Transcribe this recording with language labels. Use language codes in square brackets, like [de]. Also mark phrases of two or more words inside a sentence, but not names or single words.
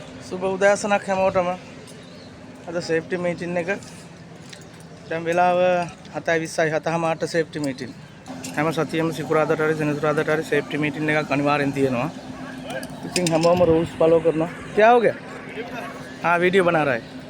[si] සුබ උදෑසනක් හැමෝටම. අද [en] safety meeting [si] එක. දැන් වෙලාව 7:20යි 7:00ට [en] safety meeting. [si] හැම සතියෙම සිකුරාදාට හරි සෙනසුරාදාට හරි [en] safety meeting [si] එකක් අනිවාර්යෙන් තියෙනවා. ඉතින් හැමෝම [en] rules follow [si] කරනවා. [hi] क्या हो गया? हाँ वीडियो बना रहा है.